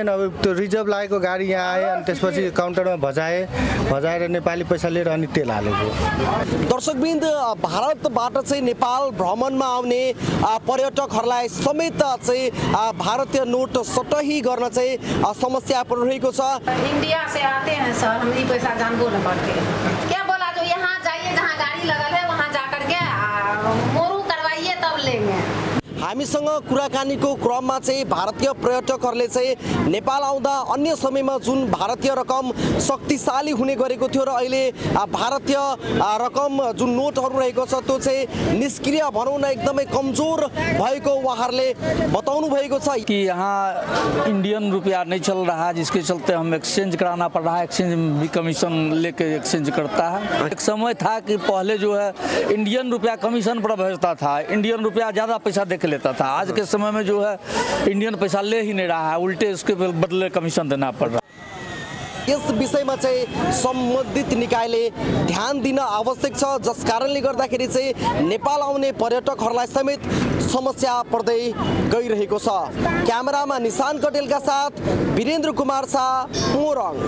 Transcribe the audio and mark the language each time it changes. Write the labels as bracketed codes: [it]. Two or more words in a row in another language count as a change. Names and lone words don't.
[ne] अब त्यो रिजर्भ लागेको गाडी यहाँ आयो अनि त्यसपछि काउन्टरमा भजाएर नेपाली पैसा लिएर अनि तेल हालेको। दर्शकवृन्द, भारतबाट चाहिँ नेपाल भ्रमणमा आउने पर्यटकहरूलाई समेत चाहिँ भारतीय नोट सटही गर्न चाहिँ समस्या परिरहेको छ। [hi] इंडिया से आते हैं सर, हमारी पैसा जानबो न करते। क्या बोला जो यहाँ जाइए जहाँ गाड़ी लगल है वहाँ जाकर के मोरू करवाइए तब लेंगे। [ne] हामीसँग कुराकानीको क्रममा चाहिँ भारतीय पर्यटकहरूले चाहिँ नेपाल आउँदा अन्य समयमा जुन भारतीय रकम शक्तिशाली हुने गरेको थियो र अहिले भारतीय रकम जुन नोटहरू रहेको छ त्यो चाहिँ निष्क्रिय भनौँ न एकदमै कमजोर भएको उहाँहरूले बताउनु भएको छ [hi] कि यहाँ इंडियन रुपया नहीं चल रहा है, जिसके चलते हम एक्सचेंज कराना पड़ रहा है। एक्सचेंज भी कमीशन लेके एक्सचेंज करता है। एक समय था कि पहले जो है इंडियन रुपया कमीशन पर भेजता था, इंडियन रुपया ज़्यादा पैसा देख लेता था। आज के समय में जो है इंडियन पैसा ले ही नहीं रहा है, उल्टे उसके बदले कमीशन देना पड़ रहा है। [ne] यस विषयमा चाहिँ सम्बन्धित निकायले ध्यान दिन आवश्यक छ, जस कारणले गर्दाखेरि चाहिँ नेपाल आउने पर्यटकहरूलाई समेत समस्या पर्दै गइरहेको छ। क्यामेरामा निशान कटेलका साथ वीरेन्द्र कुमार शाह, मोरङ।